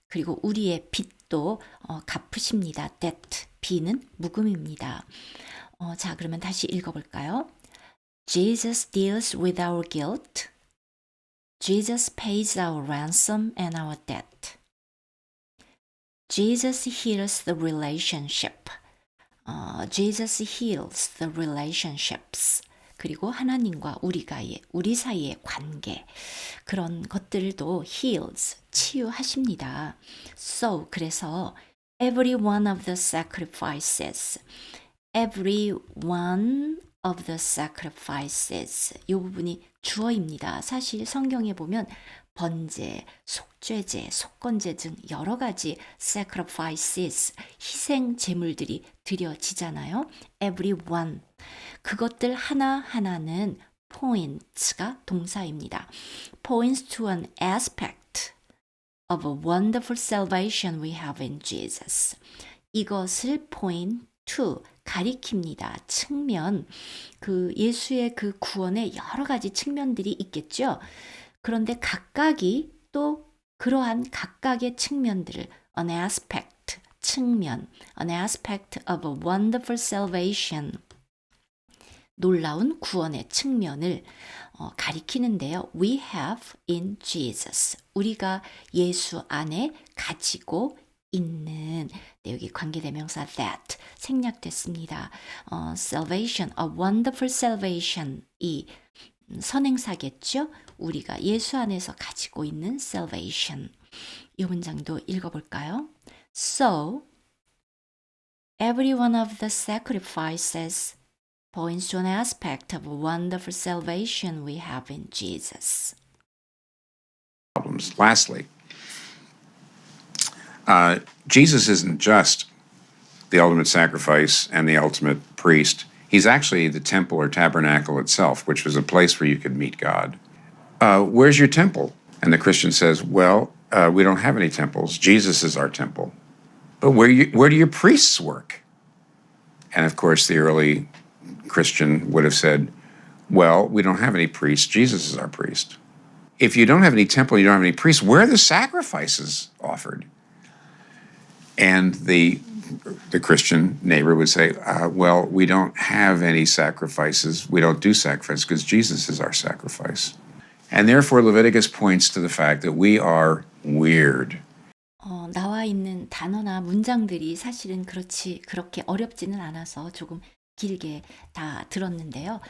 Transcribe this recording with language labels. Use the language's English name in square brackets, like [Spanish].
[Korean] 그리고 우리의 빚도 갚으십니다. debt. 빚은 묵음입니다. 자, 그러면 다시 읽어볼까요? [English] Jesus deals with our guilt. Jesus pays our ransom and our debt. Jesus heals the relationship. Jesus heals the relationships. [Korean] 그리고 하나님과 우리 사이의 관계, 그런 것들도 heals, 치유하십니다. [English] So, 그래서 every one of the sacrifices, every one of the sacrifices, [Korean] 이 부분이 주어입니다. 사실 성경에 보면 번제, 속죄제, 속건제 등 여러 가지 sacrifices, 희생 제물들이 드려지잖아요. [English] every one. [Korean] 그것들 하나하나는 points가 동사입니다. [English] points to an aspect of a wonderful salvation we have in Jesus. [Korean] 이것을 point to, 가리킵니다. 측면, 그 예수의 그 구원의 여러 가지 측면들이 있겠죠. 그런데 각각이 또 그러한 각각의 측면들을 an aspect, 측면, [English] an aspect of a wonderful salvation, [Korean] 놀라운 구원의 측면을 가리키는데요. [English] We have in Jesus. [Korean] 우리가 예수 안에 가지고 있는, 여기 관계대명사 that 생략됐습니다. [English] salvation, a wonderful salvation, [Korean] 이 선행사겠죠. 우리가 예수 안에서 가지고 있는 salvation. 이 문장도 읽어볼까요? [English] So, every one of the sacrifices points to an aspect of a wonderful salvation we have in Jesus. Lastly, Jesus isn't just the ultimate sacrifice and the ultimate priest. He's actually the temple or tabernacle itself, which was a place where you could meet God. Where's your temple? And the Christian says, well, we don't have any temples. Jesus is our temple. But where do your priests work? And of course, the early Christian would have said, well, we don't have any priests. Jesus is our priest. If you don't have any temple, you don't have any priests, where are the sacrifices offered? And the Christian neighbor would say, well, we don't have any sacrifices. We don't do sacrifices because Jesus is our sacrifice. And therefore, Leviticus points to the fact that we are weird. [Korean] 나와 있는 단어나 문장들이 사실은 그렇게 어렵지는 않아서 조금 길게 다 들었는데요.